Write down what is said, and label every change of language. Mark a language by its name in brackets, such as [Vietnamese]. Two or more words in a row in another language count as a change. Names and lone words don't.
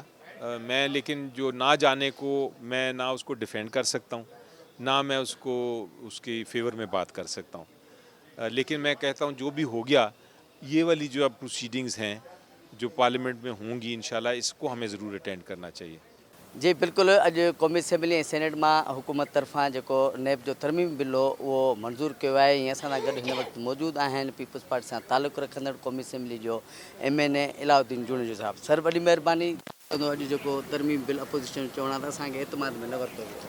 [Urdu] میں لیکن جو نہ جانے کو میں نہ اس کو ڈیفینڈ کر سکتا ہوں, نہ میں اس کو اس کی فیور میں بات کر سکتا ہوں. لیکن میں کہتا ہوں جو بھی ہو گیا, یہ والی جو اب پروسیڈنگز ہیں جو پارلیمنٹ میں ہوں گی انشاءاللہ, اس کو ہمیں ضرور اٹینڈ کرنا چاہیے. [Sindhi] جی बिल्कुलु, अॼु क़ौमी असेंबली ऐं सेनेट मां हुकूमत तरफ़ां जेको नेब जो तरमीम बिल हो उहो मंज़ूरु कयो आहे. ऐं असां सां गॾु हिन वक़्तु मौजूदु आहिनि पीपल्स पार्टी सां तालुक़ु रखंदड़ क़ौमी असेंबली जो MNA इलाउद्दीन जुनेजो साहिबु. सर वॾी महिरबानी. अॼु जेको तरमीम बिल अपोजिशन चवण आहे त असांखे एतमाद में न वरितो वियो.